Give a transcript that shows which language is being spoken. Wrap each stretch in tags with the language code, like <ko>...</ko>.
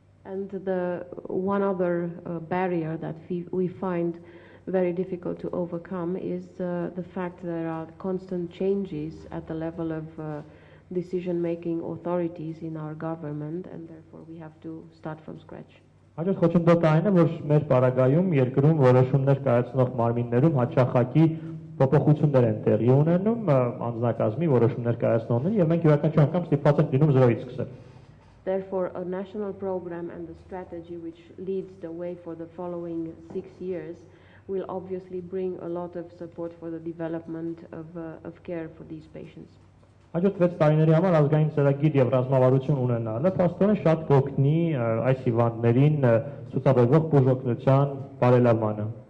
<en>And the one other barrier that we find very difficult to overcome is the fact that there are constant changes at the level of decision-making authorities in our government, and therefore we have to start from scratch.</en> <hy>Հաջորդ խոչընդոտը այն է, որ մեր պարագայում երկրում որոշումներ կայացնող մարմիններում հաճախակի փոփոխություններ են տեղի ունենում անձնակազմի որոշումներ կայացնողների եւ մենք յուրաքանչյուր անգամ ստիպված ենք լինում զրոյից սկսել։</hy> <en>Therefore, a national program and the strategy which leads the way for the following 6 years will obviously bring a lot of support for the development of care for these patients.</en> <hy>Հաջորդ 6 տարիների համար ազգային ծրագիր եւ ռազմավարություն ունենալը փաստորեն շատ կօգնի այս հիվանդներին ցուցաբերվող բուժօգնության բարելավմանը։</hy>